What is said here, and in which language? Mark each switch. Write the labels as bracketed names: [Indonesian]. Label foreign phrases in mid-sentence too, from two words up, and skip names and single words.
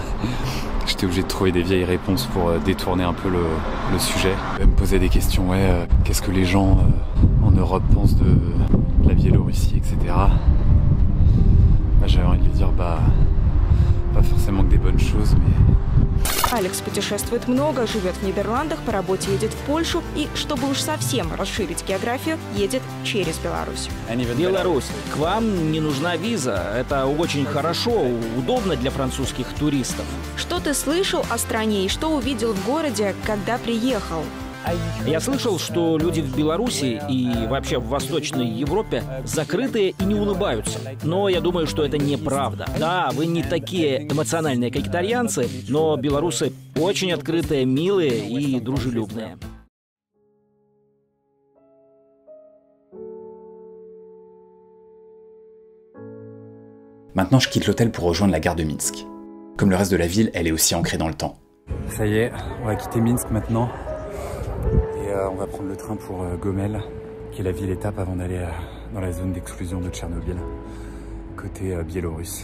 [French] J'étais obligé de trouver des vieilles réponses pour détourner un peu le sujet. Me poser des questions, ouais, qu'est-ce que les gens en Europe pense de la Biélorussie, etc. Bah, j'avais envie de lui dire, bah, pas forcément que des bonnes choses, mais... [Russian] Алекс путешествует много, живет в Нидерландах, по работе едет в Польшу и, чтобы уж совсем расширить географию, едет через Беларусь. Беларусь. К вам не нужна виза. Это очень хорошо, удобно для французских туристов. Что ты слышал о стране и что увидел в городе, когда приехал? Я слышал, что люди в Беларуси и вообще в Восточной Европе закрытые и не улыбаются. Но я думаю, что это неправда. Да, вы не такие эмоциональные, как итальянцы, но белорусы очень открытые, милые и дружелюбные. [French] Maintenant, je quitte l'hôtel pour rejoindre la gare de Minsk. Comme le reste de la ville, elle est aussi ancrée dans le temps. Ça y est, on va quitter Minsk maintenant. Et on va prendre le train pour Gomel, qui est la ville étape avant d'aller dans la zone d'exclusion de Tchernobyl, côté biélorusse.